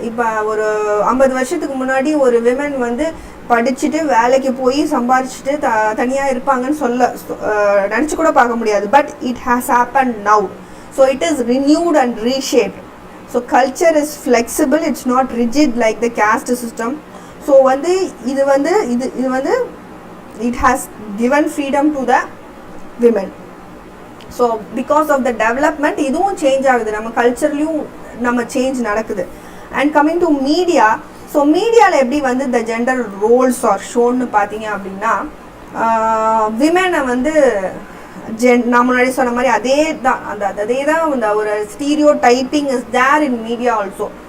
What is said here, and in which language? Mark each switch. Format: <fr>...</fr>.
<ta>இப்போ ஒரு 50 வருஷத்துக்கு முன்னாடி ஒரு விமன் வந்து படிச்சுட்டு வேலைக்கு போய் சம்பாதிச்சுட்டு தனியாக இருப்பாங்கன்னு நினச்சி கூட பார்க்க முடியாது.</ta> <en>But it has happen now. So it is renewed and reshaped. So culture is flexible, it's not rigid like the caste system. So</en> <ta>வந்து இது வந்து</ta> <en>it has given freedom to the women. So because of the development</en> <ta>இதுவும் change ஆகுது, நம்ம கல்ச்சர்லையும் நம்ம change நடக்குது. And coming to media, so மீடியாவில் எப்படி வந்து the gender roles ஆர் ஷோன்னு பார்த்தீங்க அப்படின்னா, விமெனை வந்து நான் முன்னாடி சொன்ன மாதிரி அதே தான் அந்த ஒரு</ta> <en>Stereotyping is there in media also.</en>